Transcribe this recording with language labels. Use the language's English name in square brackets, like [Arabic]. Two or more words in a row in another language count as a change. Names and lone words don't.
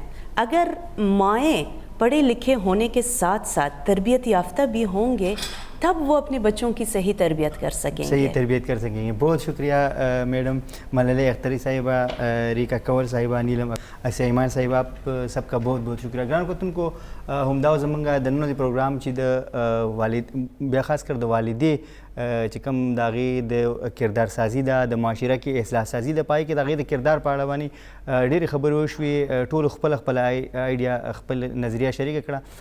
[Urdu] اگر مائیں پڑھے لکھے ہونے کے ساتھ ساتھ تربیت یافتہ بھی ہوں گے تب وہ اپنے بچوں کی صحیح تربیت کر سکیں گے. صحیح تربیت کر سکیں گے. بہت شکریہ میڈم ملالہ اختری صاحبہ, ریکا کنور صاحبہ, نیلم اسیہ ایمان صاحبہ, آپ سب کا بہت بہت شکریہ. [Pashto] گران کو تن کو همدا زمونږ د نن د پروګرام چې د والد بیا خاص کر د والدې چې کوم د هغې د کردار سازي ده, د معاشره کې اصلاح سازي ده, پای کې د هغې د کردار په اړه باندې ډېرې خبرې وشوې, ټولو خپله آیډیا خپل نظریه شریکه کړه.